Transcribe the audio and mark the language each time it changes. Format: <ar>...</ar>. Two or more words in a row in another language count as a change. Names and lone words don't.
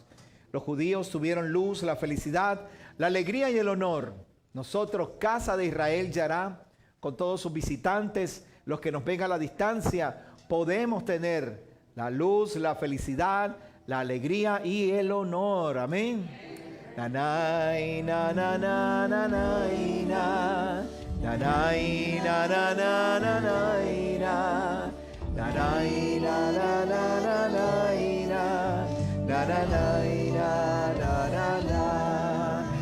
<es>Los judíos tuvieron luz, la felicidad, la alegría y el honor. Nosotros, casa de Israel Yará, con todos sus visitantes, los que nos ven a la distancia, podemos tener la luz, la felicidad, la alegría y el honor. Amén. Nanay, na na na na na na, nanay, na na na na na. Nanay, na na na na na, na na na na.</es>